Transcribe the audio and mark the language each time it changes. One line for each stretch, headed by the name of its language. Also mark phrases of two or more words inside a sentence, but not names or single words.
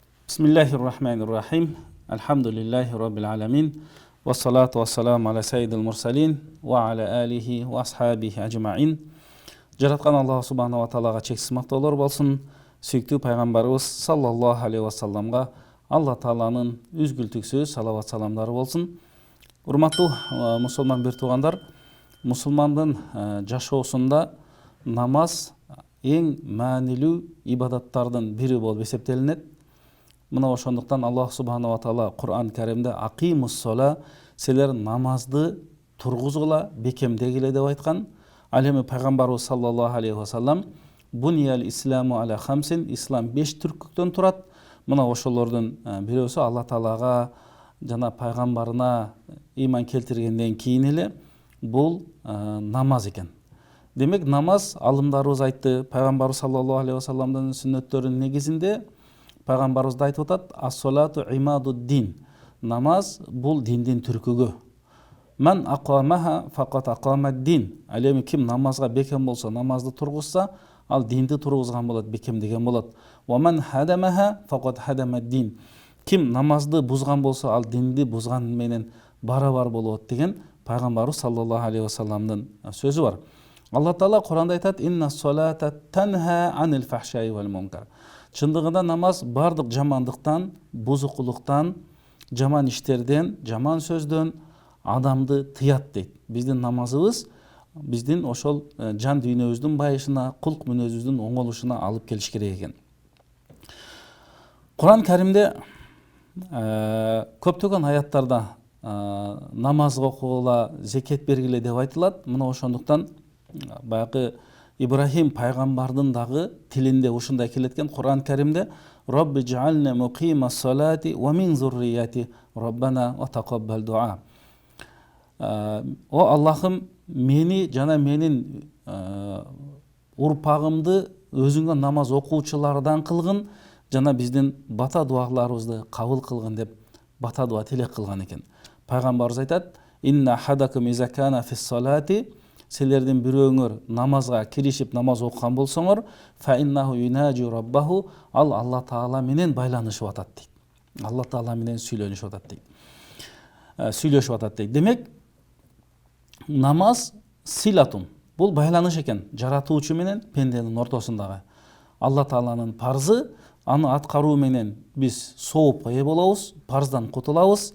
Arabic: بسم الله الرحمن الرحيم. الحمد لله رب العالمين. والصلاة والسلام على سيد المرسلين وعلى آله وأصحابه أجمعين.
Kyrgyz: Жараткан Аллах
Arabic: سبحانه وتعالى
Kyrgyz: чексиз мактоолор болсун. Сүйүктүү пайгамбарыбыз
Arabic: صلى الله عليه وسلم
Kyrgyz: Алла тааланын үзгүлтүксүз салават саламдары болсун. Урматтуу мусулман бир туугандар, мусулмандын жашоосунда намаз эң маанилүү ибадаттардын бири болуп эсептелинет. Мына ошондуктан Аллах
Arabic: سبحانه وتعالى
Kyrgyz: Кур'ан Каримде
Arabic: أقيموا الصلاة,
Kyrgyz: силер намазды тургузгула, бекемдегиле деп айткан.
Arabic: Ал эми пайгамбарыбыз صلى الله عليه وسلم بني الإسلام على خمس,
Kyrgyz: ислам 5 түркүктөн турат. Мына ошолордун бирөөсү Алла таалага жана пайгамбарына ыйман келтиргенден кийин эле бул намаз экен. Демек намаз, алымдарыбыз айтты, пайгамбарыбыз
Arabic: صلى الله عليه وسلم
Kyrgyz: сүннөттөрүнүн негизинде пайгамбарыбыз да айтып атат:
Arabic: "الصلاة عماد الدين".
Kyrgyz: Намаз бул диндин түркүгү.
Arabic: "من أقامها فقد أقام الدين".
Kyrgyz: Ал эми ким намазга бекем болсо, намазды тургузса, ал динди тургузган болот, бекемдеген болот.
Arabic: "ومن هدمها فقد هدم الدين".
Kyrgyz: Ким намазды бузган болсо, ал динди бузган менен барабар болот деген пайгамбарыбыз
Arabic: صلى الله عليه وسلم
Kyrgyz: сөзү бар. Алла таала Куранда айтат:
Arabic: "إن الصلاة تنهى عن الفحشاء والمنكر".
Kyrgyz: Чындыгында намаз бардык жамандыктан, бузукулуктан, жаман иштерден, жаман сөздөн адамды тыят дейт. Биздин намазыбыз биздин ошол жан дүйнөбүздүн байышына, кулк мүнөзүбүздүн оңолушуна алып келиш керек экен. Кур'ан Каримде көптөгөн аяттарда намазга окугула, зекет бергиле деп айтылат. Мына ошондуктан баягы Ибрахим пайгамбардын дагы тилинде ушундай келеткен Кур'ан Каримде:
Arabic: "رب اجعلني مقيم الصلاة ومن ذريتي ربنا وتقبل دعاء".
Kyrgyz: О Аллахым, мени жана менин урпагымды өзүңө намаз окуучулардан кылгын, жана биздин бата дуаларыбызды кабыл кылгын деп бата дуа тилек кылган экен. Пайгамбарыбыз айтат:
Arabic: "إن أحدكم إذا كان في الصلاة",
Kyrgyz: силердин бирөөңөр намазга киришип намаз окуган болсоңор,
Arabic: "فإنه يناجي ربه",
Kyrgyz: ал Алла таала менен байланышып атат дейт. Алла таала менен сүйлөнүшүп атат дейт. Сүйлөшүп атат дейт. Демек, намаз силатун, бул байланыш экен жаратуучу менен пенденин ортосундагы. Алла тааланын парзы, аны аткаруу менен биз соопко ээ болобуз, парздан кутулабыз.